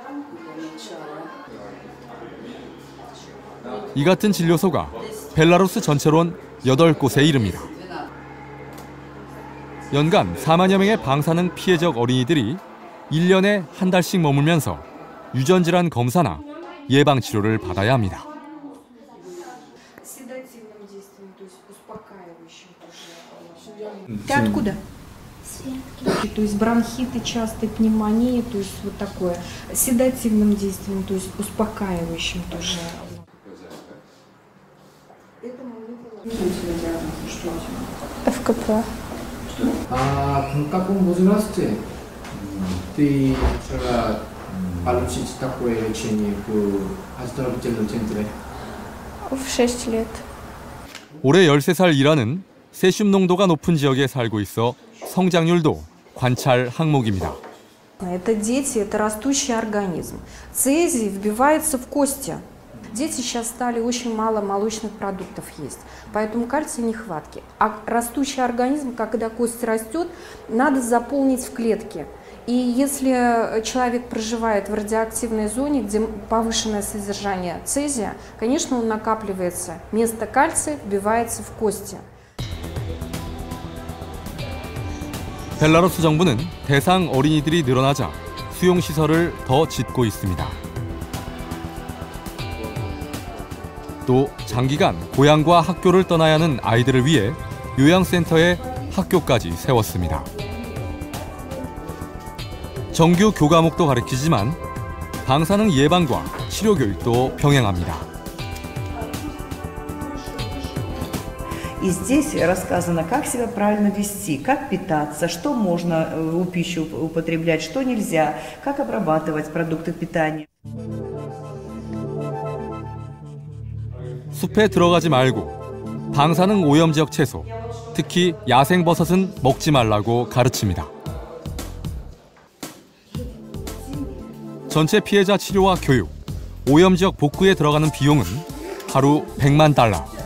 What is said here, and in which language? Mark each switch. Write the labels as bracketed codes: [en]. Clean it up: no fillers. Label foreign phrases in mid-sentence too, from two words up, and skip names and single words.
[ko] 이 같은 진료소가 벨라루스 전체론 8곳에 이릅니다. 연간 4만여 명의 방사능 피해 지역 어린이들이 1년에 한 달씩 머물면서 유전질환 검사나 예방치료를 받아야 합니다. [ru] Ты откуда? То есть бронхиты, частые пневмонии, то есть вот такое. Седативным действием, то есть успокаивающим тоже. ФКП. А в каком возрасте ты начала получить такое лечение в оздоровительном центре? В 6 лет. [ko] 올해 13살 이라는 세슘 농도가 높은 지역에 살고 있어 성장률도 관찰 항목입니다. [ru] Это дети, это растущий организм. Цезий вбивается в кости. Дети сейчас стали очень мало молочных продуктов есть, поэтому кальция нехватки. А растущий организм, когда кость растет, надо заполнить в клетки. И если человек проживает в радиоактивной зоне, где повышенное содержание цезия, конечно, он накапливается. Вместо кальция вбивается в кости. [ko] 벨라루스 정부는 대상 어린이들이 늘어나자 수용시설을 더 짓고 있습니다. 또 장기간 고향과 학교를 떠나야 하는 아이들을 위해 요양센터에 학교까지 세웠습니다. 정규 교과목도 가르치지만 방사능 예방과 치료 교육도 병행합니다. [ru] И здесь рассказано, как себя правильно вести, как питаться, что можно в пищу употреблять, что нельзя, как обрабатывать продукты питания. [ko] 숲에 들어가지 말고 방사능 오염 지역 채소, 특히 야생버섯은 먹지 말라고 가르칩니다. 전체 피해자 치료와 교육, 오염 지역 복구에 들어가는 비용은 하루 100만 달러.